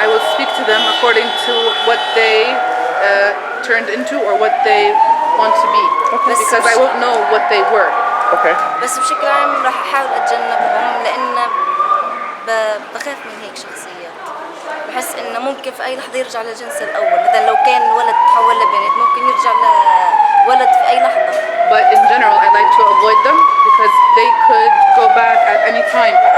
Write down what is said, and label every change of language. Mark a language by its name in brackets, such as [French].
[English] I will speak to them according to what they turned into or what they want to be. Because I won't know what they were. Okay. [Arabic] بس بشكل عام راح أحاول أتجنبهم لأن بخاف من هيك شخصيات. بحس إنه ممكن في أي لحظة يرجع لجنسه الأول، مثلا لو كان ولد تحول لبنت ممكن يرجع لولد في أي لحظة. [English] But in general, I like to avoid them because they could go back at any time.